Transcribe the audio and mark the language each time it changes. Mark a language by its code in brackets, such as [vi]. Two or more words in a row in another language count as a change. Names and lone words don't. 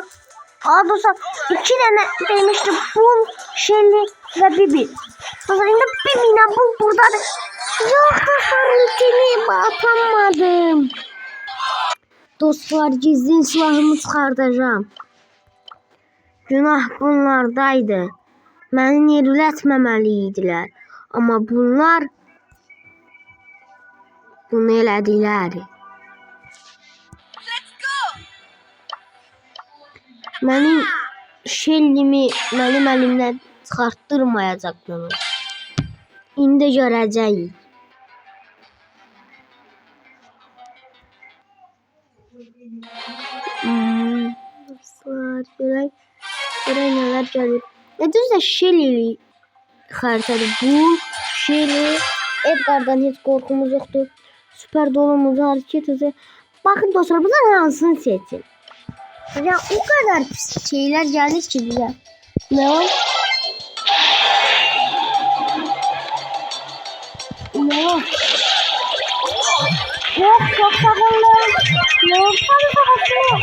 [tr] Dostlar 2 tane demişti Bull, Shelly ve Bibi. Dostlar şimdi Bibi ile Bull buradadır. Yok dostlar ultimi atamadım. Dostlar gizli silahımı çıkartacağım. Günah bunlardaydı. [az] Məni yerlətməməliydilər. Amma bunlar bunu elədilər. Mənim Shelly'mi mənim əlimdən çıxartdırmayacaqlar. İndi görəcəyik. Dostlar görək nələr gəlir. Düzdür Shelly xəritədir. Bu Shelly Edgar'dan heç qorxumuz yoxdur. [tr] Süper dolumuz hareket hızı. Bakın dostlar bunlar hansını seçin. Ya o kadar pis şeyler gelir ki bize. Ne var? Ne var? Yok çok sakınlı. Yok tabii sakınlı.